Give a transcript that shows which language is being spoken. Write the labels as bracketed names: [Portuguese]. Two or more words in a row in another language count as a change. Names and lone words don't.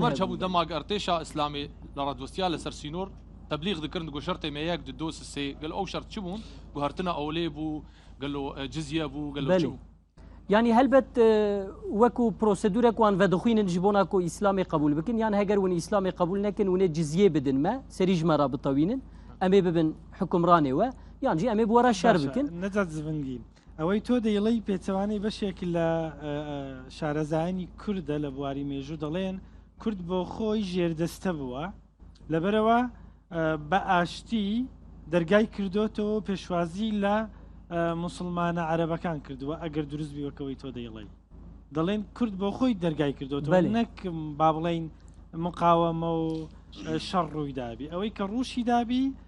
[Kurdish] merc hebû dema artêşa İslamê li radwestiya li ser sînor teblîğ dikirin ku şertê me yek di dos sê gel ew şert çi bûn guhertina ewlê bû gelo cizye bû gelo çi bû yani helbet wekû prosedûrek wan vedixwînin ji bona ku İslamê qebûl bikin yan heger hûn İslamê qebûl nekin hûnê cizyê bidin me serî ji me re bitewînin em ê bibin hukmranê we yan jî em ê bi were şer bikin [Central Kurdish] necat zivingîn ئەوەی تۆ دەیڵی پێچەوانەی بەشێک لە شارەزایانی کوردە لە بواری مێژوو دەڵێن کورد بۆ خۆی ژێردەستە بووە لەبەرەوە بە ئاشتی دەرگای کردوتەوە پێشوازی لە مسلمانە عەرەبەکان کردووە ئەگەر دروست بیوەکەوەی تۆ دەیڵی دەڵێن کورد بۆ خۆی دەرگای کردوتەوە نەک با بڵێن مقاوەمە و شەڕ ڕووی دابی ئەوەی کە ڕووشی دابی